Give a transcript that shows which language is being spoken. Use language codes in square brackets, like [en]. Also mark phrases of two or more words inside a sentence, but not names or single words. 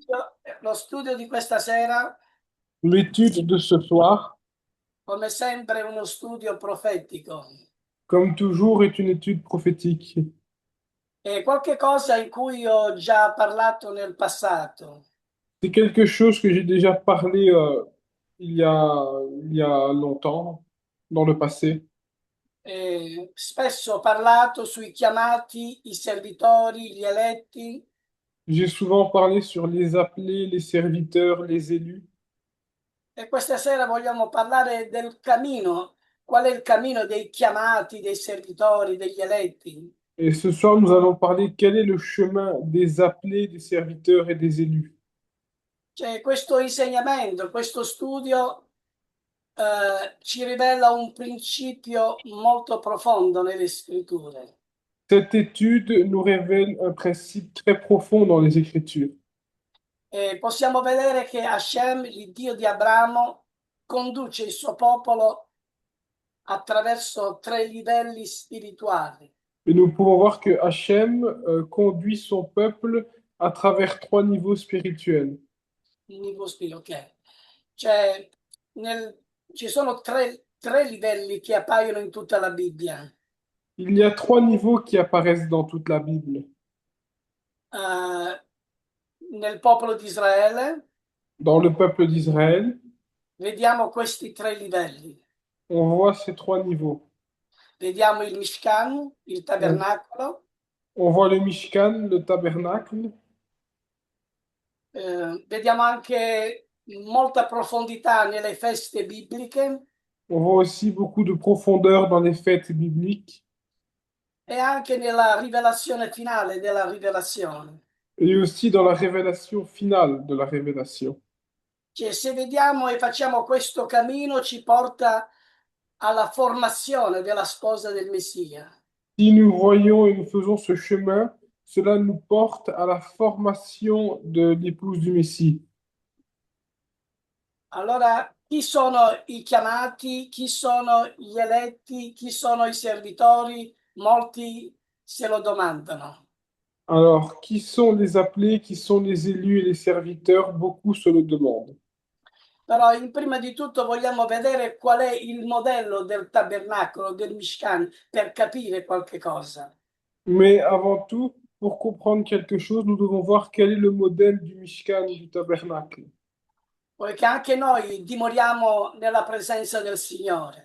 [it] lo studio di questa sera, [fr] L'étude de ce soir, [it] come sempre, è uno studio profetico. [fr] comme toujours, est une étude prophétique. [it] È qualche cosa in cui ho già parlato nel passato. [fr] C'est quelque chose que j'ai déjà parlé il y a longtemps, dans le passé. [it] Spesso ho parlato sui chiamati, i servitori, gli eletti, [fr] J'ai souvent parlé sur les appelés, les serviteurs, les élus. [it] e questa sera vogliamo parlare del cammino. Qual è il cammino dei chiamati, dei servitori, degli eletti? [fr] Et ce soir, nous allons parler quel est le chemin des appelés, des serviteurs et des élus. [it] Cioè, questo insegnamento, questo studio ci rivela un principio molto profondo nelle scritture. [fr] Cette étude nous révèle un principe très profond dans les Écritures. [it] E possiamo vedere che Hashem, il Dio di Abramo, conduce il suo popolo attraverso tre livelli spirituali. [fr] Et nous pouvons voir que Hachem conduit son peuple à travers trois niveaux spirituels. Ok. [it] Cioè, nel- ci sono tre livelli che appaiono in tutta la Bibbia. [fr] Il y a trois niveaux qui apparaissent dans toute la Bible. [it] Eh, nel popolo di Israele [fr] Dans le peuple d'Israël, [it] vediamo questi tre livelli. [fr] on voit ces trois niveaux. [it] Vediamo il Mishkan, il [fr] On, [it] tabernacolo, [fr] on voit le Mishkan, le tabernacle. [it] vediamo anche molta profondità nelle feste bibliche [fr] On voit aussi beaucoup de profondeur dans les fêtes bibliques [it] e anche nella rivelazione finale della rivelazione. [fr] et aussi dans la révélation finale de la révélation. [it] Cioè, se vediamo e facciamo questo cammino, ci porta alla formazione della sposa del Messia. [fr] Si nous voyons et nous faisons ce chemin, cela nous porte à la formation de l'épouse du Messie. [it] Allora, chi sono i chiamati? Chi sono gli eletti? Chi sono i servitori? Molti se lo domandano. [fr] Alors, qui sont les appelés, qui sont les élus et les serviteurs? Beaucoup se le demandent. [it] Però prima di tutto vogliamo vedere qual è il modello del tabernacolo, del Mishkan, per capire qualche cosa. [fr] Mais avant tout, pour comprendre quelque chose, nous devons voir quel est le modèle du Mishkan, du tabernacle. [it] Poiché anche noi dimoriamo nella presenza del Signore.